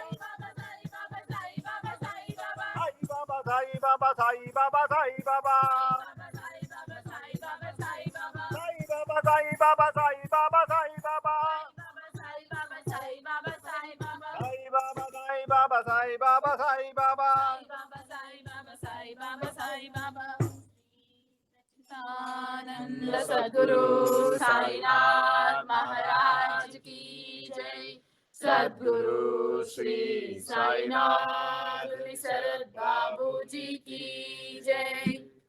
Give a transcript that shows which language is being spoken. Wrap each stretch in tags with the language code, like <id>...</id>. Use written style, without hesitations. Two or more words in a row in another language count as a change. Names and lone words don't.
<hi>Sai Baba, Sai Baba, Sai Baba, Sai Baba. Sai Baba, Sai Baba, Sai Baba, Sai Baba. Sai Baba, Sai Baba, Sai Baba, Sai Baba. आनंद सद्गुरु साईनाथ महाराज की जय। सद्गुरु श्री साईनाथ शरद बाबू जी की जय।</hi>